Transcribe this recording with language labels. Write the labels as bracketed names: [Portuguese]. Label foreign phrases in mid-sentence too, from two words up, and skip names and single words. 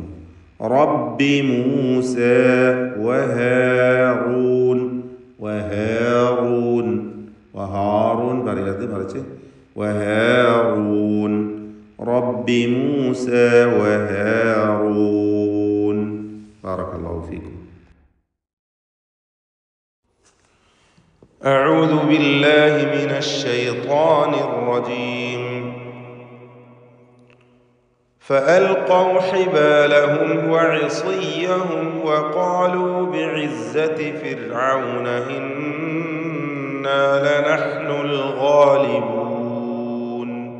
[Arabic] ربي موسى وهارون وهارون [Malayalam] പറയരുത്, മറിച്ച് [Arabic] വഹാറൂൻ. ربي موسى وهارون. بارك الله فيكم. أعوذ بالله من الشيطان الرجيم. فألقوا حبالهم وعصيهم وقالوا بعزة فرعون إنا لنحن الغالبون.